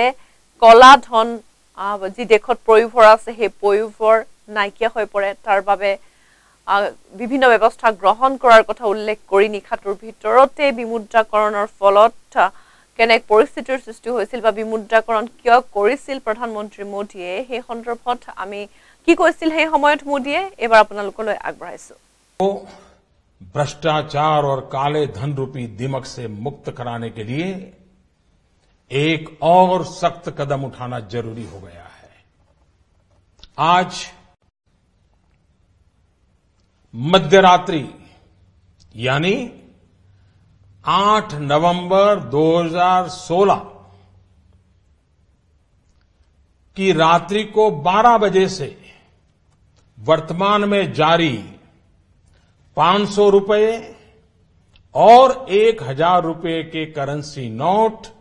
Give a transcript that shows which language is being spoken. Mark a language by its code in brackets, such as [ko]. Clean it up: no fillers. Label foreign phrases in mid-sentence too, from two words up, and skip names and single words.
[as] কলা ধন যি দেশত প্ৰয়োভৰ আছে সেই প্ৰয়োভৰ নাইকিয়া হৈ পৰে তাৰ বাবে বিভিন্ন ব্যৱস্থা গ্ৰহণ কৰাৰ কথা উল্লেখ কৰি নিখাটোৰ ভিতৰতে বিমুদ্ৰাকৰণৰ ফলত কেনেক পৰিস্থিতিৰ সৃষ্টি হৈছিল বা বিমুদ্ৰাকৰণ কিয় কৰিছিল প্ৰধানমন্ত্ৰী মোদীয়ে সেই সন্দৰ্ভত আমি কি কৈছিল সেই সময়ত মোদীয়ে এবাৰ আপোনালোকলৈ আগবঢ়াইছো [hi] भ्रष्टाचार और काले धन रूपी दिमक से मुक्त कराने के लिए एक और सख्त कदम उठाना जरूरी हो गया है आज मध्यरात्रि यानी 8 नवंबर 2016 की रात्रि को 12 बजे से वर्तमान में जारी 500 रुपए और 1000 रुपए के करेंसी नोट